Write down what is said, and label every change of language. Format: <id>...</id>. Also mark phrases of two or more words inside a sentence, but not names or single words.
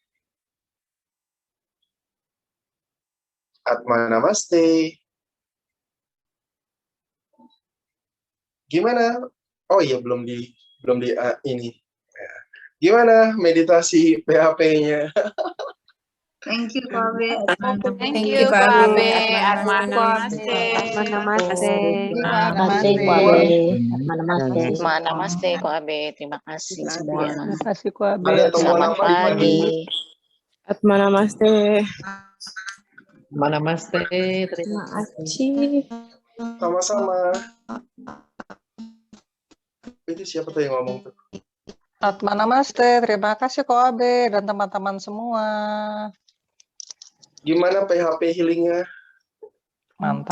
<sa>Atma Namaste.</sa> <id>Gimana? Oh iya, belum di ini. Gimana meditasi PHP-nya?</id> <en>Thank you, Pak Abe. Thank you, Pak Abe.</en> <sa>Atma Namaste.</sa> <id>Namaste. Namaste, Ko Abe. Namaste. Namaste, Ko Abe. Terima kasih semua. Terima kasih, Ko Abe. Ada temuan Selamat apa di pagi pagi. ini?</id> <sa>Atma Namaste.</sa> <id>Namaste. Terima kasih. Sama-sama. Itu siapa tuh yang ngomong tuh?</id> <sa>Atma Namaste,</sa> <id>terima kasih Ko Abe dan teman-teman semua. Gimana PHP healing-nya? Mantap.</id>